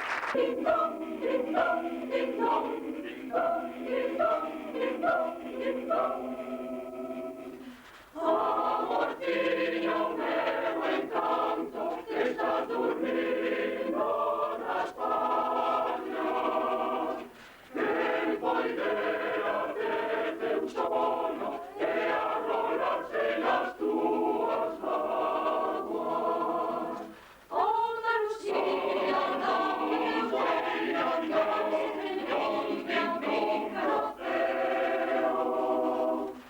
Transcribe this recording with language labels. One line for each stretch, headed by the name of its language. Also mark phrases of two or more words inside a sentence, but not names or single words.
Galician: Ding dong, ding dong, ding dong, ding dong, ding dong, ding dong, ding dong. Amorcillo meu encanto, que
Spanish: estás durmiendo
Galician: na España. Tempo idea de teu sono, e arrolarse nas tuas aguas. Andalucía, Andalucía, Andalucía,